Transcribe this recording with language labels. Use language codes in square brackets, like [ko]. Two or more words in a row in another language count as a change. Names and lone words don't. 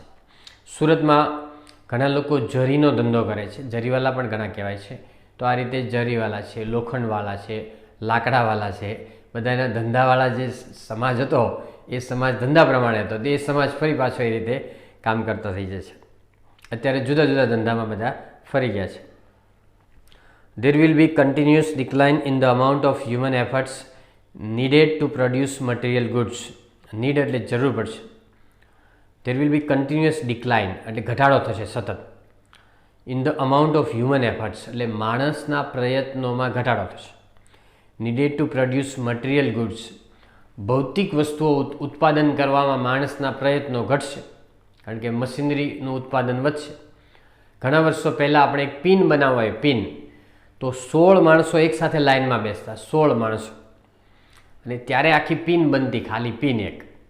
[gu] સુરતમાં ઘણા લોકો જરીનો ધંધો કરે છે, જરીવાલા પણ ઘણા કહેવાય છે. તો આ રીતે જરીવાલા છે, લોખંડવાલા છે, લાકડાવાલા છે, બધાના ધંધાવાળા જે સમાજ હતો એ સમાજ ધંધા પ્રમાણે હતો, તે સમાજ ફરી પાછો એ રીતે કામ કરતા થઈ જાય છે. અત્યારે જુદા જુદા ધંધામાં બધા ફરી ગયા છે. [en] There will be continuous decline in the amount of human efforts needed to produce material goods. [gu] Need એટલે જરૂર પડશે. [en] There will be continuous decline [gu] એટલે ઘટાડો થશે સતત. [en] In the amount of human efforts [gu] એટલે માણસના પ્રયત્નોમાં ઘટાડો થશે. [en] Needed to produce material goods. [gu] ભૌતિક વસ્તુઓ ઉત્પાદન કરવામાં માણસના પ્રયત્નો ઘટશે, કારણ કે મશીનરીનું ઉત્પાદન વધશે. ઘણા વર્ષો પહેલાં આપણે એક પિન બનાવવા હોય, પિન તો 16 માણસો એકસાથે લાઇનમાં બેસતા, 16 માણસો, અને ત્યારે આખી પિન બનતી, ખાલી પિન એક.